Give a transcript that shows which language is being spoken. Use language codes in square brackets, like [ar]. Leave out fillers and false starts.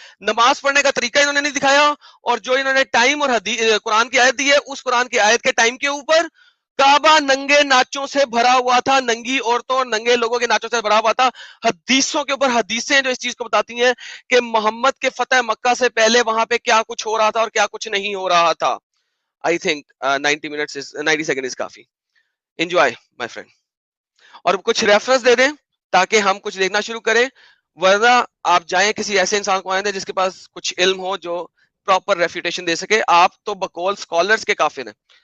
[ur] نماز پڑھنے کا طریقہ انہوں نے نہیں دکھایا. اور جو انہوں نے ٹائم اور قرآن کی آیت دی ہے، اس قرآن کی آیت کے ٹائم کے اوپر کعبہ ننگے ناچوں سے بھرا ہوا تھا، ننگی عورتوں اور ننگے لوگوں کے ناچوں سے بھرا ہوا تھا. حدیثوں کے اوپر حدیثیں جو اس چیز کو بتاتی ہیں کہ محمد کے فتح مکہ سے پہلے وہاں پہ کیا کچھ ہو رہا تھا اور کیا کچھ نہیں ہو رہا تھا. [en] I think 90 seconds is [ur] coffee. [en] Enjoy my friend. [ur] اور کچھ ریفرنس دے دیں تاکہ ہم کچھ دیکھنا شروع کریں، ورنہ آپ جائیں کسی ایسے انسان کو آئیں جس کے پاس کچھ علم ہو جو پراپر ریفیوٹیشن دے سکے. آپ تو بقول سکولرز کے کافر ہیں.